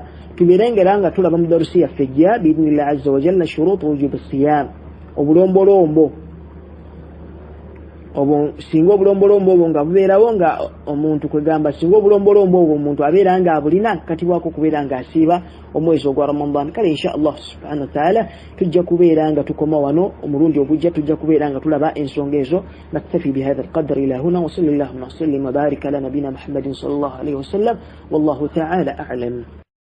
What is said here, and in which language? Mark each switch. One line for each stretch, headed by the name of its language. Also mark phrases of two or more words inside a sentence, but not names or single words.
Ganda: Tubeerengeranga tulaba mu darusi yaffe ejja
Arabic: بإذن الله عز وجل شروط وجوب الصيام,
Ganda: obulombolombo singa obulombolombo obwo nga bubeerawo nga omuntu kwegamba singa obulombolombo obwo omuntu abeera nga abulina nkatibwako kubeera nga asiiba omwezi ogwa Ramadan. Kale
Arabic: إن شاء الله سبحانه وتعالى
Ganda: tujja kubeera nga tukoma wano omulundi ogujja, tujja kubeera nga tulaba ensonga ezo.
Arabic: نكتفي بهذا القدر إلى هنا وصلى الله وسلم وبارك على نبينا محمد صلى الله عليه وسلم والله تعالى أعلم.